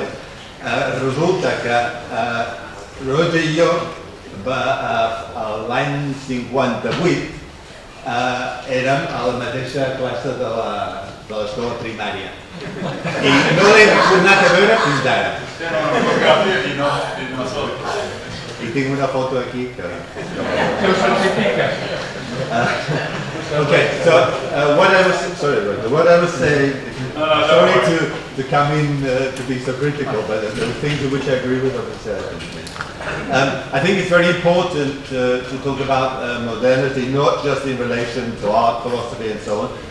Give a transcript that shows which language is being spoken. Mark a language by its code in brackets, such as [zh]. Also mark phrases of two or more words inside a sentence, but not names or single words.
[ca] Resulta que Roger i jo, l'any 58, érem a la mateixa classe de l'escola primària. I no l'hem tornat a veure fins ara. I tinc una foto aquí que ho certifica. [en] Okay, so what I was saying, sorry to come in to be so critical, but there are things in which I agree with others. I think it's very important to talk about modernity, not just in relation to art, philosophy, and so on.